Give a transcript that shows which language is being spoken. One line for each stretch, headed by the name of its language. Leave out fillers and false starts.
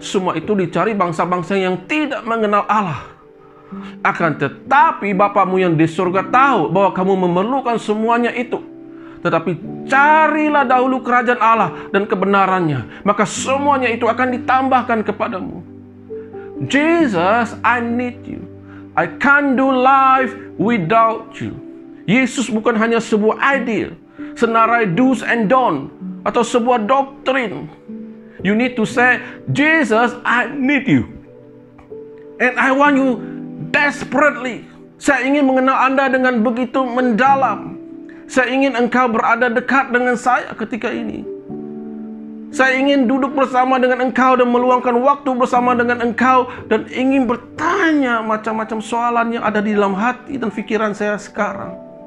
Malay: Semua itu dicari bangsa-bangsa yang tidak mengenal Allah. Akan tetapi Bapamu yang di surga tahu bahwa kamu memerlukan semuanya itu. Tetapi carilah dahulu kerajaan Allah dan kebenarannya, maka semuanya itu akan ditambahkan kepadamu.
English: Jesus, I need you. I can't do life without you.
Malay: Yesus bukan hanya sebuah ideal, senarai do's and don't, atau sebuah doktrin.
English: You need to say, Jesus, I need you. And I want you desperately.
Malay: Saya ingin mengenal Anda dengan begitu mendalam. Saya ingin engkau berada dekat dengan saya ketika ini. Saya ingin duduk bersama dengan engkau dan meluangkan waktu bersama dengan engkau. Dan ingin bertanya macam-macam soalan yang ada di dalam hati dan pikiran saya sekarang.